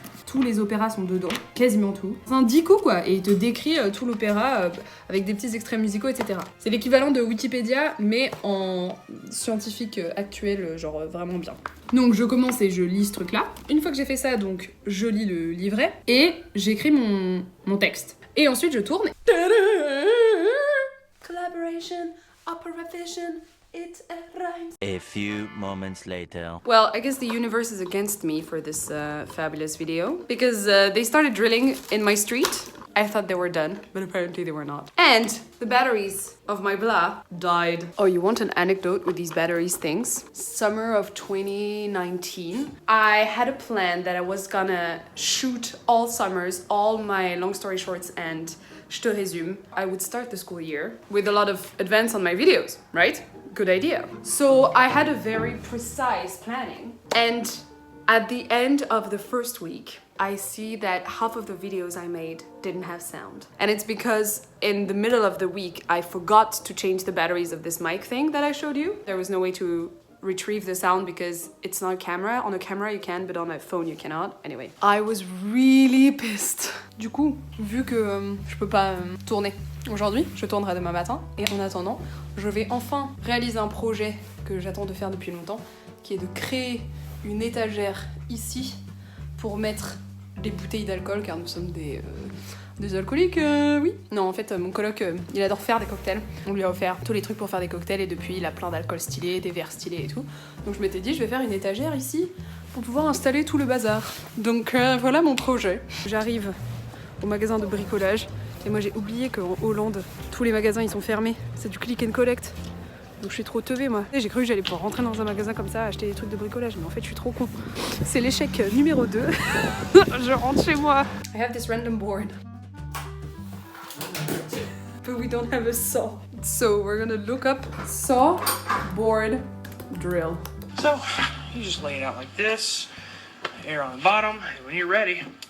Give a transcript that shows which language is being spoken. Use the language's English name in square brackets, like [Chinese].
[French] Tous les opéras sont dedans, quasiment tout. C'est un dico quoi, et il te décrit tout l'opéra avec des petits extraits musicaux, etc. C'est l'équivalent de Wikipédia, mais en scientifique actuel, genre vraiment bien. Donc je commence et je lis ce truc-là. Une fois que j'ai fait ça, donc je lis le livret et j'écris mon texte. Et ensuite je tourne. [English] Collaboration, opera vision. It rhymes. A few moments later. Well, I guess the universe is against me for this fabulous video because they started drilling in my street. I thought they were done, but apparently they were not. And the batteries of my blah died. Oh, you want an anecdote with these batteries things? Summer of 2019, I had a plan that I was gonna shoot all summers, all my long story shorts and je te résume. I would start the school year with a lot of advance on my videos, right? Good idea. So I had a very precise planning. And at the end of the first week, I see that half of the videos I made didn't have sound. And it's because in the middle of the week, I forgot to change the batteries of this mic thing that I showed you. There was no way to retrieve the sound because it's not a camera. On a camera you can, but on a phone you cannot. Anyway, I was really pissed. [French] Du coup, vu que je peux pas tourner aujourd'hui, je tournerai demain matin. Et en attendant, je vais enfin réaliser un projet que j'attends de faire depuis longtemps, qui est de créer une étagère ici pour mettre des bouteilles d'alcool, car nous sommes des alcooliques, oui. Non, en fait, mon coloc, il adore faire des cocktails. On lui a offert tous les trucs pour faire des cocktails et depuis, il a plein d'alcool stylé, des verres stylés et tout. Donc je m'étais dit, je vais faire une étagère ici pour pouvoir installer tout le bazar. Donc voilà mon projet. J'arrive au magasin de bricolage et moi j'ai oublié qu'en Hollande, tous les magasins ils sont fermés. C'est du click and collect. Donc je suis trop teubée moi. J'ai cru que j'allais pouvoir rentrer dans un magasin comme ça, acheter des trucs de bricolage, mais en fait je suis trop con. C'est l'échec numéro 2. Je rentre chez moi. [English] I have this random board. But we don't have a saw. So we're gonna look up saw, board, drill. So, you just lay it out like this, air on the bottom, and when you're ready...